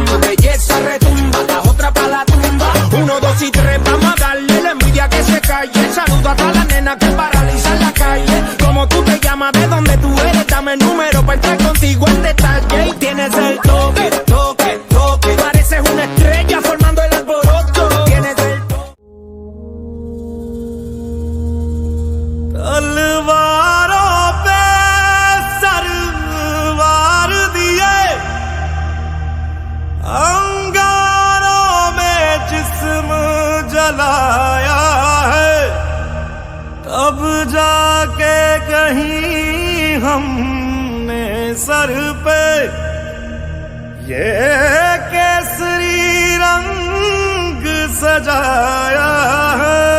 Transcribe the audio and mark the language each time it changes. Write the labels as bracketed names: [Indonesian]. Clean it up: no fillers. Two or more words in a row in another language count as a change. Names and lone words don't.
[Spanish] Tu belleza retumba, la otra pa' la tumba. 1, 2 y 3, vamos a darle la envidia que se calle. Saludo a todas las nenas que paralizan la calle. Como tú te llamas, de dónde tú eres, dame el número para entrar contigo en detalle. Y tienes el toque, toque, toque. Pareces una estrella formando el alboroto. Tienes el toque. [Hindi] तलवारों पे सरवार दिए, अंगारों में जिस्म जलाया है, तब जाके कहीं हमने सर पे ये केसरी रंग सजाया है।